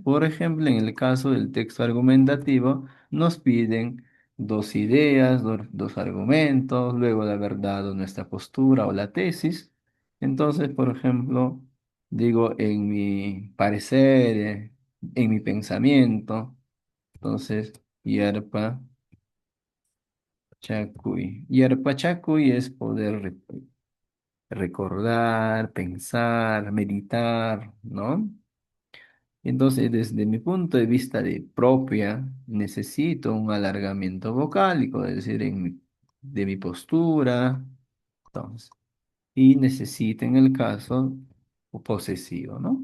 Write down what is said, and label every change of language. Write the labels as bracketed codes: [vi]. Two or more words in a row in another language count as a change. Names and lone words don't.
[es] Por ejemplo, en el caso del texto argumentativo, nos piden dos ideas, dos argumentos, luego de haber dado nuestra postura o la tesis. Entonces, por ejemplo, digo en mi parecer, en mi pensamiento, entonces, [qu] yerpa chacuy. Yerpa chacuy [es] es poder recordar, pensar, meditar, ¿no? Entonces, desde mi punto de vista de propia, necesito un alargamiento vocálico, es decir, de mi postura, entonces, y necesito en el caso posesivo, ¿no?